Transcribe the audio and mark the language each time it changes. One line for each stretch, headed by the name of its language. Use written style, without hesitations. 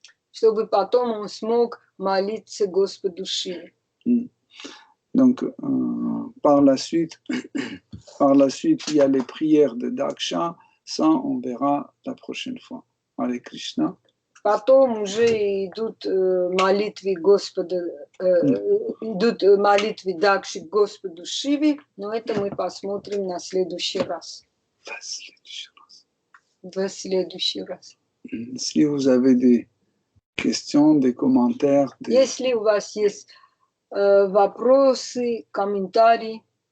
Russian: Чтобы потом он смог молиться Господу Шиве.
French: Donc, par la suite, il y a les prières de Daksha. Ça, on verra la prochaine fois. Hare Krishna.
Russian: Потом уже идут молитвы Господа, идут молитвы Дакши Господу Шиве, но это мы посмотрим на следующий раз. В следующий раз.
French: Si vous avez des questions, des commentaires.
Russian: Если у вас есть вопросы, комментарии.